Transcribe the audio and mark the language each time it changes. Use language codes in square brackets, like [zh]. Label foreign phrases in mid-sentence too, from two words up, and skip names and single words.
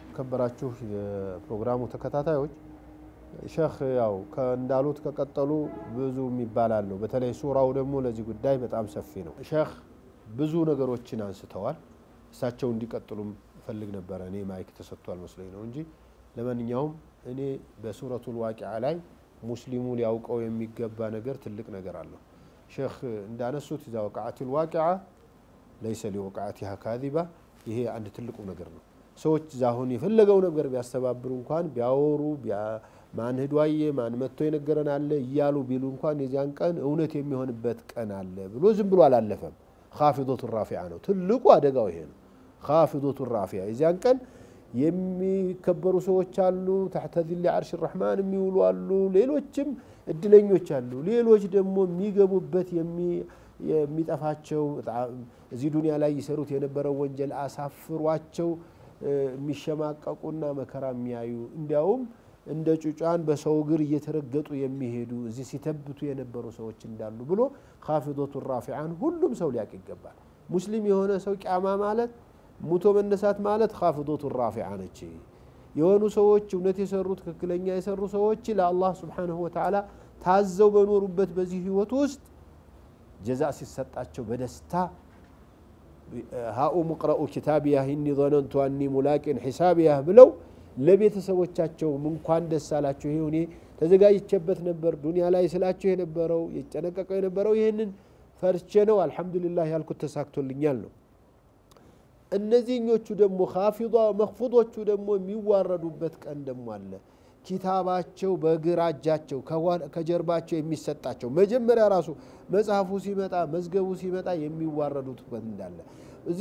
[am] ከበራችሁ የፕሮግራሙ ተከታታዮች ሼክ ያው እንዳሉት ከቀጠሉ ብዙ የሚባላል ነው። በተለይ ሱራው ደግሞ ለዚህ ጉዳይ በጣም ሰፊ ነው። ሼክ ብዙ ነገሮችን አንስተዋል። እሳቸው እንዲቀጥሉም ፈልግ ነበር። እኔ ማይክ ተሰጥቷል መስለኝ ነው እንጂ ለማንኛውም እኔ በሱረቱል ዋቂዓ ላይ ሙስሊሙ ሊያውቀው የሚገባ ነገር ትልቅ ነገር አለው። ሼክ እንዳነሱት [ar] إذا وقعت الواقعة ليس لوقعتها كاذبة [am] ይሄ አንድ ትልቁ ነገር ነው። ሰዎች ዛሁን የፈለገው ነገር ቢያስተባብሩ እንኳን ቢያወሩ ማን ሄዷየ ማን መጥቶ የነገረን አለ ይያሉ ቢሉ እንኳን የዚያን ቀን እውነት የሚሆንበት ቀን አለ ብሎ ዝም ብሎ አላለፈም። [ar] خافضة الرافعة [am] ነው ትልቁ አደጋው ይሄ ነው። [ar] خافضة الرافعة [am] የዚያን ቀን የሚከበሩ ሰዎች አሉ [ar] تحت ذل عرش الرحمن [am] የሚውሉ አሉ ሌሎችም እድለኞች አሉ ሌሎች ደግሞ የሚገቡበት የሚጠፋቸው እዚህ ዱንያ ላይ ይሰሩት የነበረው ወንጀል አሳፍሯቸው የሚሸማቀቁና መከራ የሚያዩ እንዲያውም እንደ ጩጫን በሰው ግር እየተረገጡ የሚሄዱ እዚህ ሲተብቱ የነበሩ ሰዎች እንዳሉ ብሎ [ar] خافضة الرافعة [am] ሁሉም ሰው ሊያቅ ይገባል። ሙስሊም የሆነ ሰው ቂያማ ማለት ሙቶ መነሳት ማለት [ar] خافضة الرافعة [am] ነች። የሆኑ ሰዎች እውነት የሰሩት ትክክለኛ የሰሩ ሰዎች ለአላህ [ar] سبحانه وتعالى [am] ታዘው በኖሩበት በዚህ ህይወት ውስጥ ጀዛእ ሲሰጣቸው በደስታ [ar] هاؤم اقرؤوا كتابيه إني ظننت أني ملاق حسابيه [am] ብለው ለቤተሰቦቻቸው እንኳን ደስ አላችሁ ይሁን ተዘጋጅቼበት ነበር ዱንያ ላይ ስላችሁ የነበረው የጨነቀቀው የነበረው ይሄንን ፈርቼ ነው አልহামዱሊላህ ያልኩት ተሳክቶልኛል ነው። እነዚህኞቹ ደግሞ ኻፊዷ መخفضዎቹ ደግሞ የሚዋረዱበት ቀን ደግሞ አለ። ኪታባቸው በግራጃቸው ከጀርባቸው የሚሰጣቸው መጀመሪያ ራሱ መጽሐፉ ሲመጣ መዝገቡ ሲመጣ የሚዋረዱት እንዳለ እዚህ